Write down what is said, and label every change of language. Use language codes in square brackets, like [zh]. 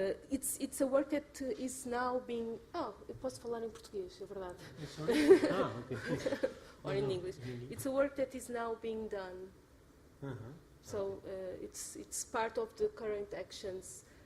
[en] It's a work that is now being. [pt] Oh, eu posso falar em português, é verdade. [en] Okay. Or in English. It's a work that is now being done. Uh-huh. So it's part of the current actions.